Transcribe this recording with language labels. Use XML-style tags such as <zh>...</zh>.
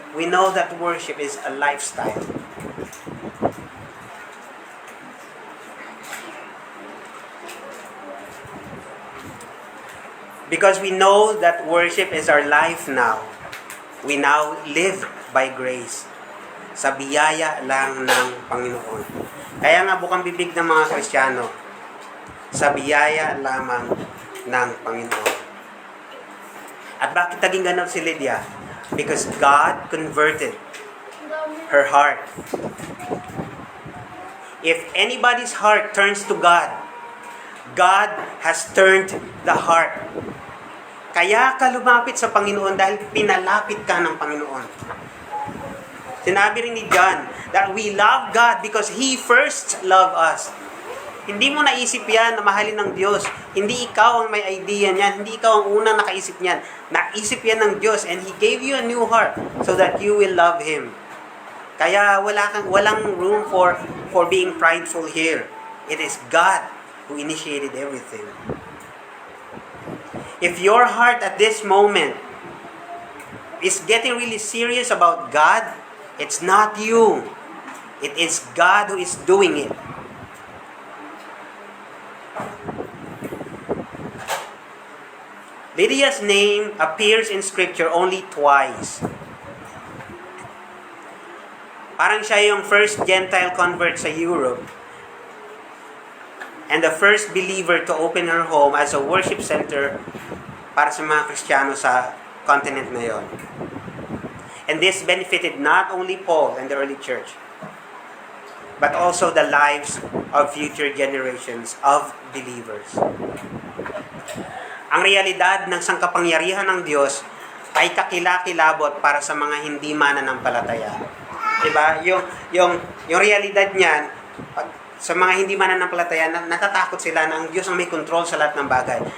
<en>We know that worship is a lifestyle. Because we know that worship is our life now. We now live by grace.</en> <tl>Sa biyaya lang ng Panginoon. Kaya nga bukang bibig ng mga Kristiyano, sa biyaya lamang ng Panginoon. At bakit naging ganun si Lydia?</tl> <en>Because God converted her heart. If anybody's heart turns to God, God has turned the heart.</en> <tl>Kaya ka lumapit sa Panginoon dahil pinalapit ka ng Panginoon. Sinabi rin ni John</tl> <en>that we love God because He first loved us.</en> <tl>Hindi mo naisip yan na mahalin ng Diyos. Hindi ikaw ang may idea niyan. Hindi ikaw ang unang nakaisip niyan. Naisip yan ng Diyos</tl> <en>and He gave you a new heart so that you will love Him.</en> <tl>Kaya walang</tl> <en>room for being prideful here. It is God who initiated everything. If your heart at this moment is getting really serious about God, it's not you. It is God who is doing it. Lydia's name appears in Scripture only twice.</en> <tl>Parang siya yung</tl> <en>first Gentile convert sa Europe and the first believer to open her home as a worship center</en> <tl>para sa mga Kristiyano sa</tl> <en>continent</en> <tl>na yon.</tl> <en>And this benefited not only Paul and the early church, but also the lives of future generations of believers.</en> <tl>Ang realidad ng sangkapangyarihan ng Diyos ay kakilakilabot para sa mga hindi mananampalataya. Diba? Yung realidad niyan, sa mga hindi mananampalataya, natatakot sila na ang Diyos ang may control sa lahat ng bagay.</tl>